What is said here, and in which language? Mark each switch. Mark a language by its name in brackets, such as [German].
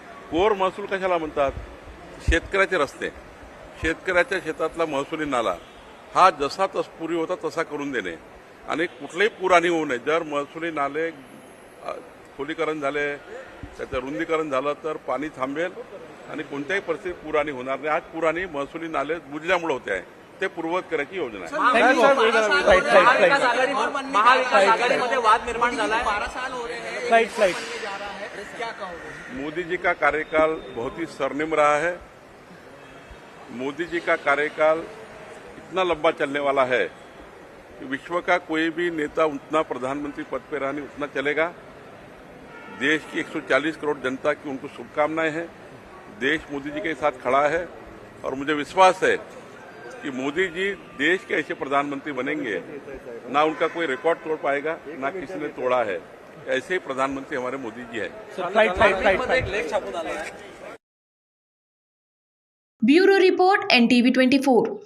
[Marathi] Core महसूल कशाला म्हणतात? शेतकऱ्याचे रस्ते, शेतकऱ्याच्या शेतातला महसुली नाला हा जसा तत्पूर्वी होता तसा करून देणे आणि कुठलेही पूर आणि होऊ नये। जर महसुली नाले खोलीकरण झाले, त्याचं रुंदीकरण झालं तर पाणी थांबेल आणि कोणत्याही परिस्थितीत पूर आणि होणार नाही। आज पूर आणि महसुली नाले बुजल्यामुळे होते आहे, ते पूर्ववत करायची योजना आहे। महाविकास आघाडीमध्ये वाद निर्माण झाला है। [Hindi] मोदी जी का कार्यकाल बहुत ही स्वर्णिम रहा है। मोदी जी का कार्यकाल इतना लंबा चलने वाला है कि विश्व का कोई भी नेता उतना प्रधानमंत्री पद पर रहने उतना चलेगा देश की 140 करोड़ जनता की उनको शुभकामनाएं हैं। देश मोदी जी के साथ खड़ा है और मुझे विश्वास है कि मोदी जी देश के ऐसे प्रधानमंत्री बनेंगे, ना उनका कोई रिकॉर्ड तोड़ पाएगा, ना किसी ने तोड़ा है। ऐसे ही प्रधानमंत्री हमारे मोदी जी हैं। [Marathi] नागरिकमध्ये एक लेख छापून आला आहे. [English] Bureau report NTV 24.